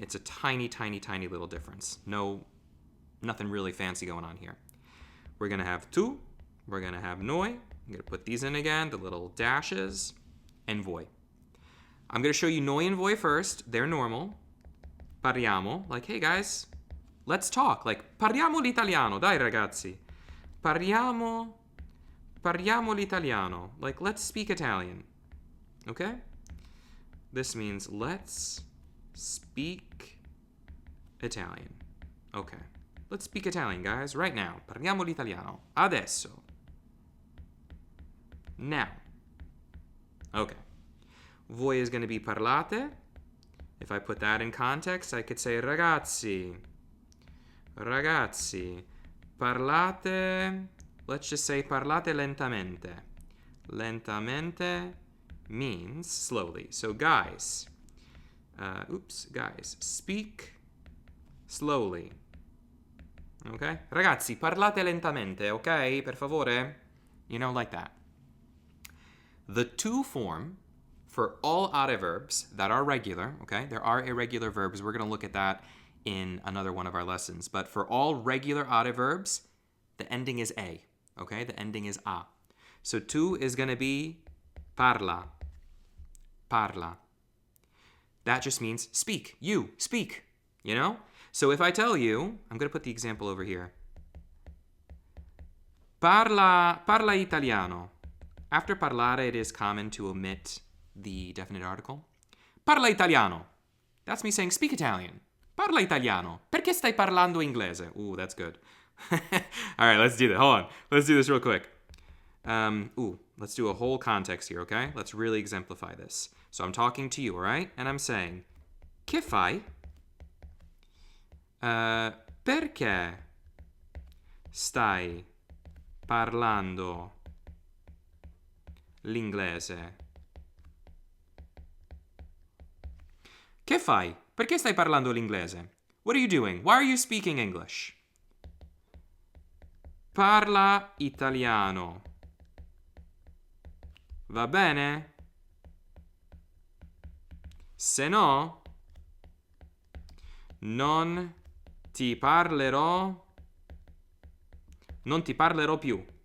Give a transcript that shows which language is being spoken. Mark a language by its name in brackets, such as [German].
[English] It's a tiny, tiny, tiny little difference. Nothing really fancy going on here. We're going to have tu. We're going to have noi. I'm going to put these in again, the little dashes, and voi. I'm going to show you noi and voi first. They're normal. Parliamo, like, hey guys, let's talk. Like, [Italian] parliamo l'italiano, dai ragazzi. Parliamo l'italiano. [English] Like, let's speak Italian. Okay? This means let's speak Italian. Okay. Let's speak Italian, guys, right now. [Italian] Parliamo l'italiano. Adesso. [English] Now. Okay. Voi is going to be parlate. If I put that in context, I could say [Italian] ragazzi. Ragazzi. Parlate. [English] Let's just say [Italian] parlate lentamente. [English] Lentamente means slowly. So guys. Guys. Speak slowly. Okay? [Italian] Ragazzi, parlate lentamente, okay? Per favore? [English] You know, like that. The to form for all are verbs that are regular, okay? There are irregular verbs. We're going to look at that in another one of our lessons. But for all regular are verbs, the ending is a, okay? The ending is a. So tu is going to be parla. Parla. That just means speak. You, speak. You know? So if I tell you, I'm going to put the example over here. [Italian] Parla italiano. [English] After parlare, it is common to omit the definite article. Parla italiano. That's me saying speak Italian. [Italian] Parla italiano. Perché stai parlando inglese? [English] Ooh, that's good. All right, let's do that. Hold on. Let's do this real quick. Let's do a whole context here, okay? Let's really exemplify this. So I'm talking to you, all right? And I'm saying, [Italian] che fai? Perché stai parlando l'inglese? Che fai? Perché stai parlando l'inglese? [English] What are you doing? Why are you speaking English? [Italian] Parla italiano. Va bene? Se no, non ti parlerò più.